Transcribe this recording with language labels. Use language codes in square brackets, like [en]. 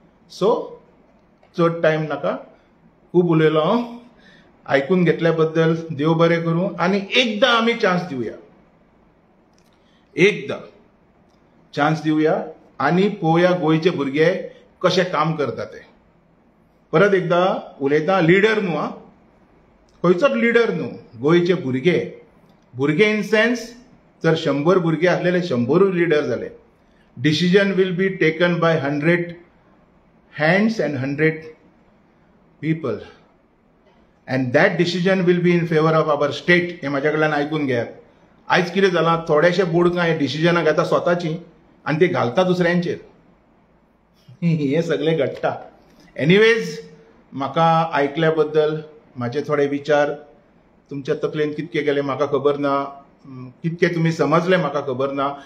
[kok] सो चड टायम नाका, खूब उलयलो हांव. आयकून घेतल्या बद्दल देव बरें करूं. आनी एकदां आमी चान्स दिवया, एकदां चान्स दिवया आनी पळोवया गोंयचे भुरगे कशें काम करता ते. परत एकदां उलयता, लिडर न्हू, आं, खंयचोच लिडर न्हू. गोंयचे भुरगे, भुरगे [en] in sense [kok] जर 100 भुरगे आसलेले 100 लिडर जाले. [en] Decision will be taken by 100 hands and 100 people. And that decision will be in favor of our state. [kok] हे म्हाज्या कडल्यान आयकून घेयात. आयज कितें जालां, थोडेशे बोडकां हे डिसिजनां घेता स्वताची आनी ती घालता दुसऱ्यांचेर. हे सगळें घडटा. एनिवेज, म्हाका आयकल्या बद्दल म्हाजे थोडे विचार तुमच्या तकलेन कितके गेले म्हाका खबर ना. कितके तुमी समजले म्हाका खबर ना.